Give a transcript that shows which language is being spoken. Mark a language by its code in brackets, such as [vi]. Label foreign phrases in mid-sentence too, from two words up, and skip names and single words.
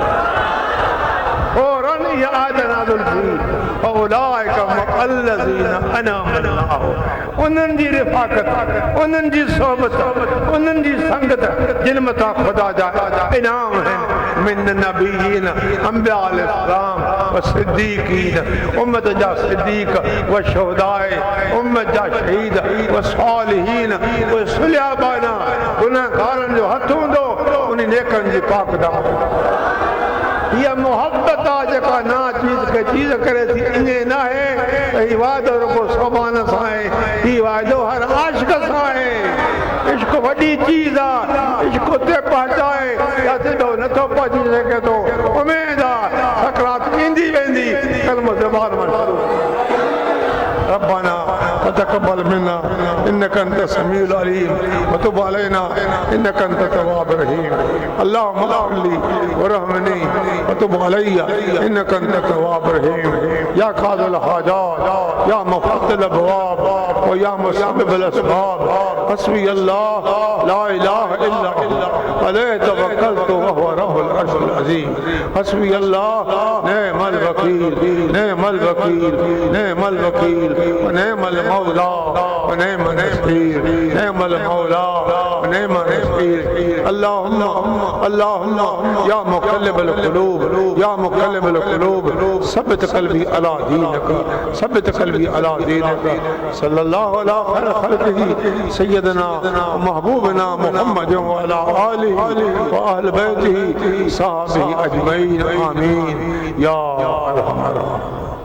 [sd] फौरन इहा आयत नाज़िल थी [ar] فأولئك مع الذين أنعم الله, [sd] उन्हनि जी रिफ़ाक़त, उन्हनि जी सोबत, उन्हनि जी संगत जिन मथां ख़ुदा जा इनाम आहिनि। [ar] من النبيين [sd] अंबिया अलैहिस्सलाम [ar] والصديقين, [sd] उम्मत जा सिद्दीक़ [ar] والشهداء, [sd] उम्मत जा शहीद [ar] والصالحين [sd] व सुलहबाना। गुनहगारनि जो हथ हूंदो उन नेकनि जी पाक दावत। ये मोहब्बत आहे जेका ना चीज के चीज़ करे थी ईअं न आहे ही वादो रुगो सोमान सां आहे ही वादो हर आशिक सां आहे इश्क वॾी चीज़ आहे इश्क उते पहुचाए या सिधो नथो पहुची सघे थो उमेद आहे सकरात ईंदी वेंदी कलमो ज़बान मां [ar] ربنا تقبل منا إنك أنت السميع العليم وتب علينا إنك أنت التواب الرحيم اللهم اغفر لي وارحمني وتب علي إنك أنت التواب الرحيم يا قاضي الحاجات يا مفتح الأبواب ويا مسبب الأسباب حسبي الله لا إله إلا هو عليه توكلت وهو رب العرش العظيم حسبي الله نعم ال وكيل نعم الوكيل نعم الوكيل ونعم المولى ونعم النصير نعم المولى ونعم النصير اللهم يا مقلب القلوب يا مقلب القلوب ثبت قلبي على دينك ثبت قلبي على دينك صلى الله على خير خلقه سيدنا ومحبوبنا محمد وعلى آله وأهل بيته صحابه أجمعين آمين يا أرحم الراحمين